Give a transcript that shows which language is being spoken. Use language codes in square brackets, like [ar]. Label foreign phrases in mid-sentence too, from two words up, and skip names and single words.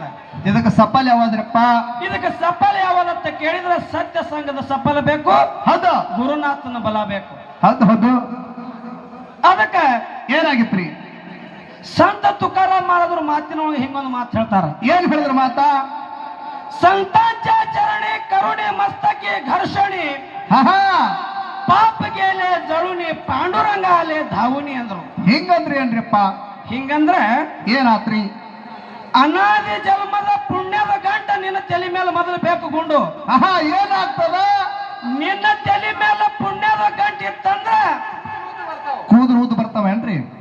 [kn] ಇದಕ್ಕೆ ಸಫಲ ಯಾವಾದ್ರಪ್ಪ? ಇದಕ್ಕೆ ಸಫಲ ಯಾವದಂತ ಕೇಳಿದ್ರೆ ಸತ್ಯ ಸಂಘದ ಸಫಲ ಬೇಕು, ಹೌದು, ಗುರುನಾಥನ ಬಲ ಬೇಕು. ಹೌದು ಹೌದು. ಅದಕ್ಕ ಏನಾಗಿತ್ರಿ? ಸಂತ ತುಕಾರಾಮ್ ಮಾಡಿದ್ರು ಮಾತಿನೊಳಗೆ ಹಿಂಗೊಂದು ಮಾತು ಹೇಳ್ತಾರ. ಏನ್ ಹೇಳಿದ್ರ ಮಾತ? [mr] संतांच्या चरणी करुणे मस्तकी घर्षणी, पाप गेले जळुनी पांडुरंगाले धावुनी ಅಂದ್ರು. [kn] ಹಿಂಗಂದ್ರಿ ಏನ್ರಿಪ್ಪ? ಹಿಂಗಂದ್ರ ಏನಾತ್ರಿ? ಅನಾದಿ ಜನ್ಮದ ಪುಣ್ಯದ ಗಂಟ ನಿನ್ನ ತಲೆ ಮೇಲೆ ಮೊದಲು ಬೇಕು ಗುಂಡು. ಏನಾಗ್ತದ? ನಿನ್ನ ತಲೆ ಮೇಲೆ ಪುಣ್ಯದ ಗಂಟ ಇತ್ತಂದ್ರ ಕೂದಲು ಊದು ಬರ್ತಾವೇನ್ರಿ?